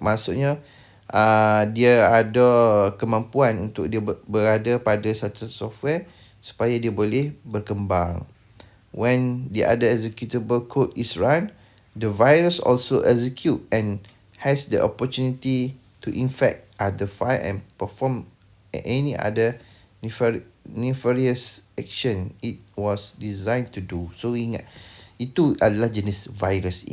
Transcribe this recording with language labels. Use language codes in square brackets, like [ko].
[ms] Maksudnya dia ada kemampuan untuk dia berada pada satu software supaya dia boleh berkembang. [en] When the other executable code is run, the virus also execute and has the opportunity to infect other file and perform any other nefarious action it was designed to do. [ms] So ingat, itu adalah jenis virus.